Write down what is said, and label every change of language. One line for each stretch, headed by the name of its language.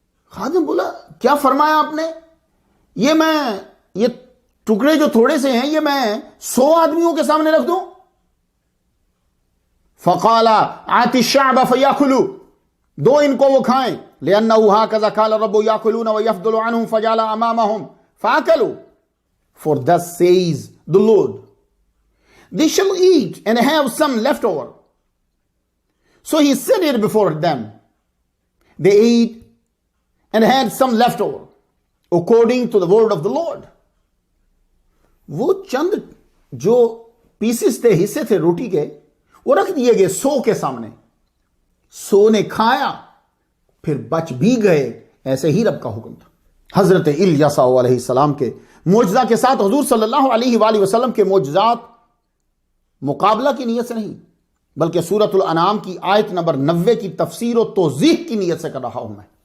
Urdu: خادم بولا کیا فرمایا آپ نے؟ یہ ٹکڑے جو تھوڑے سے ہیں یہ میں 100 آدمیوں کے سامنے رکھ دوں؟
Arabic: فقال آت الشعب فیاکلوا،
Urdu: دو ان کو وہ کھائیں،
Arabic: لأنه هكذا قال الرب يأكلون ويفضل عنهم فجعل أمامهم فأكلوا.
English: For thus says the Lord, they shall eat and have some left over. So he set it before them. They ate and had some left over, according to the word of the Lord.
Urdu: وہ چند جو pieces تھے، حصے تھے روٹی کے، وہ رکھ دیے گئے 100 کے سامنے. 100 نے کھایا، پھر بچ بھی گئے. ایسے ہی رب کا حکم تھا. حضرت الیاس علیہ السلام کے معجزہ کے ساتھ حضور صلی اللہ علیہ وآلہ وسلم کے معجزات مقابلہ کی نیت سے نہیں، بلکہ سورۃ الانعام کی آیت نمبر 90 کی تفسیر و توضیح کی نیت سے کر رہا ہوں میں.